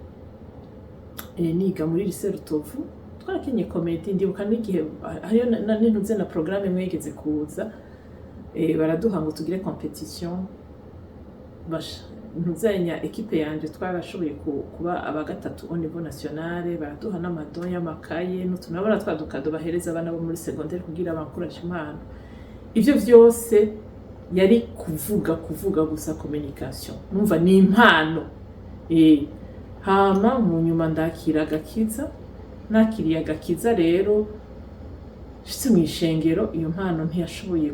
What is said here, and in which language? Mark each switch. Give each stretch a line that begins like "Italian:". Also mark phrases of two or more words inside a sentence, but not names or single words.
Rundi: Niga muri lycée Rutovu twarakinye comedy, ndibuka n'igihe hariyo n'intuze na programme mwegeze kuza, baraduha ngo tugire competition. Ntuzenya equipe yanje twarashoboye kuba aba gatatu
French: au niveau national,
Rundi: baraduha n'amado y'amakaye n'utunabona twadukado bahereza abana bo muri secondaire kugira bakurashe impano. Ivyo vyose yari kuvuga gusa communication, numva ni impano. Hama mu nyuma ndakira agakiza, nakiriye agakiza rero shitse mu ishengero, iyo mpano ntiyashoboye